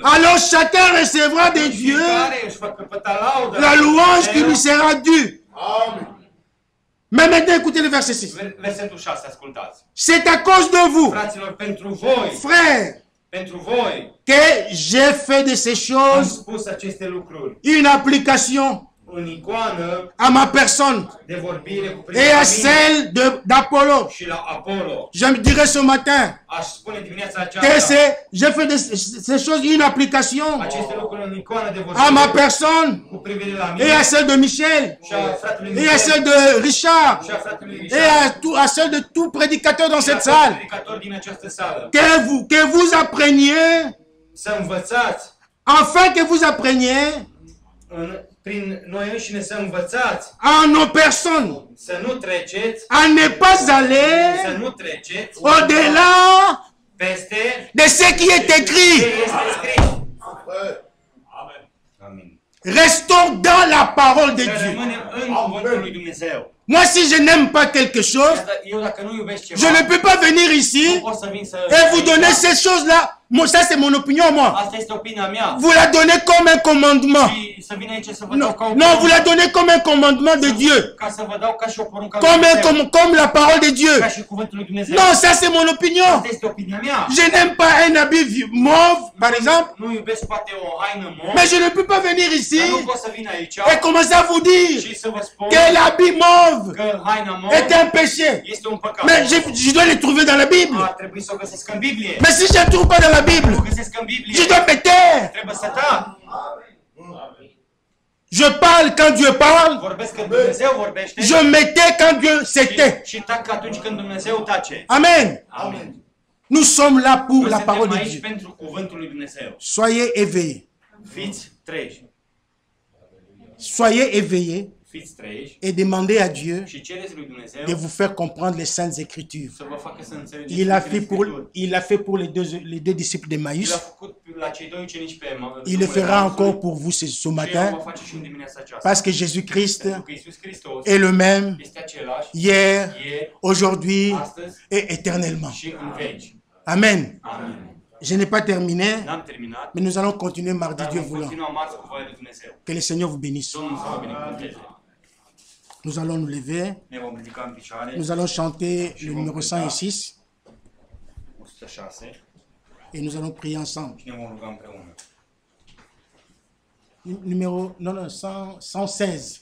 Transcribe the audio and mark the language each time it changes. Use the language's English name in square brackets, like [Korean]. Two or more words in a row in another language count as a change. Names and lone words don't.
[French] Alors chacun recevra de Dieu [Romanian] Fiecare își va căpăta laudă [French] la louange qui lui [Romanian] Dumnezeu. [French] sera due. Amen. Mais maintenant, écoutez le verset 6. [Romanian] Versetul 6, ascultați. [French] C'est à cause de vous, [Romanian] Fraților, pentru voi, [French] frères, [Romanian] pentru voi, [French] que j'ai fait de ces [Romanian] am [French] choses [Romanian] spus aceste lucruri [French] une application [Romanian] în icoană [French] à ma personne [Romanian] de vorbire cu [French] et [Romanian] privire [French] à [Romanian] la mine [French] celle d'Apollo. [Romanian] și la Apollo. [French] Je me dirais ce matin [Romanian] Aș spune dimineața [French] que [Romanian] aceasta [French] j'ai fait de ces choses une application [Romanian] aceste lucruri în icoană de [French] à ma [Romanian] vorbire [French] personne [Romanian] cu privire la [French] et [Romanian] mine [French] à celle de Michel [Romanian] și a fratelui [French] et à [Romanian] Michel [French] celle de Richard [Romanian] și a fratelui [French] et [Romanian] Richard [French] à celle de tout prédicateur dans [Romanian] și la [French] cette [Romanian] toți [French] salle. [Romanian] predicatori din această sală. [French] Que vous appreniez, [Romanian] Să învățați [French] afin que vous appreniez [Romanian] prin noi înșine să învățați, [French] en nos personnes [Romanian] să nu treceți, [French] à ne pas [Romanian] să [French] aller [Romanian] nu treceți [French] au-delà [Romanian] peste [French] de ce qui est [Romanian] ce [French] écrit. [Romanian] este scris. [French] Frère, [Romanian] Amin. [French] Restons dans la parole de [Romanian] Să [French] Dieu. [Romanian] rămânem în cuvântul lui Dumnezeu. [French] Moi, si je n'aime pas quelque chose, [Romanian] Eu dacă nu iubesc [French] je [Romanian] ceva, [French] ne peux pas venir [Romanian] nu [French] ici [Romanian] pot să vin să... [French] et vous donner ces choses-là. Moi, ça, c'est mon opinion, moi. [Romanian] Asta este opinia mea. [French] Vous la donnez comme un commandement. [Romanian] Și să vin aici să vă [French] Non, [Romanian] dau ca o [French] non, vous la donnez comme un commandement de Dieu. [Romanian] ca să vă dau ca și o poruncă lui [French] Comme, [Romanian] Dumnezeu. [French] comme la parole de Dieu. [Romanian] Ca și cuvântul lui Dumnezeu. [French] Non, ça, c'est mon opinion. [Romanian] Asta este opinia mea. [French] Je n'aime pas un habit mauve, par exemple. [Romanian] Nu iubesc poate o haină mov, [French] Mais je ne peux pas venir ici [Romanian] dar nu pot să vin aici [French] et commencer à vous dire [Romanian] și să vă spun [French] que l'habit mauve [Romanian] că haina mov [French] est un péché. [Romanian] este un păcat. [French] Mais je dois les trouver dans la Bible. [Romanian] Ar trebui să o găsesc în Biblie. [French] Mais si je ne trouve pas dans la [Romanian] Nu [French] Bible, [Romanian] găsesc în Biblie. [French] je dois me taire. [Romanian] Trebuie să tac. [French] Je parle quand Dieu parle. [Romanian] Vorbesc când Dumnezeu vorbește [French] Je me tais quand Dieu se tait. [Romanian] și tac atunci când Dumnezeu tace. [French] Amen. [Romanian] Amin. [French] Nous sommes là pour [Romanian] Noi [French] la parole [Romanian] suntem [French] de [Romanian] aici [French] Dieu. [Romanian] pentru cuvântul lui Dumnezeu. [French] Soyez éveillés. [Romanian] Fiți treji. [French] Soyez éveillés [Romanian] Fiți treji [French] et demandez à Dieu [Romanian] și cereți lui Dumnezeu [French] de vous faire comprendre les saintes écritures. [Romanian] să vă facă să înțelegeți [French] Il a [Romanian] Sfintele [French] fait pour, [Romanian] Scripturi. [French] il a fait pour les deux disciples de [Romanian] El a [French] Maïs. [Romanian] făcut la cei doi ucenici pe [French] Il le fera encore pour vous ce [Romanian] și el [French] matin. [Romanian] va face și în dimineața aceasta. [French] Parce que Jésus-Christ [Romanian] Pentru că Iisus Hristos [French] est le même [Romanian] este același [French] hier, [Romanian] ieri, [French] aujourd'hui [Romanian] astăzi [French] et éternellement. [Romanian] și în veci. [French] Amen. [Romanian] Amin. [French] Je n'ai pas terminé, [Romanian] N-am terminat, [French] mais nous allons continuer mardi, [Romanian] dar [French] Dieu [Romanian] vom [French] voulant. [Romanian] continua marți cu voia lui Dumnezeu. [French] Que le Seigneur vous bénisse. [Romanian] Domnul să vă binecuvânteze. [French] Nous allons nous lever. [Romanian] Ne vom ridica în picioare. [French] Nous allons chanter le numéro 106 [Romanian] 106 [French] et nous allons prier ensemble. [Romanian] și ne vom ruga împreună. [French] Numéro, non, non, 116.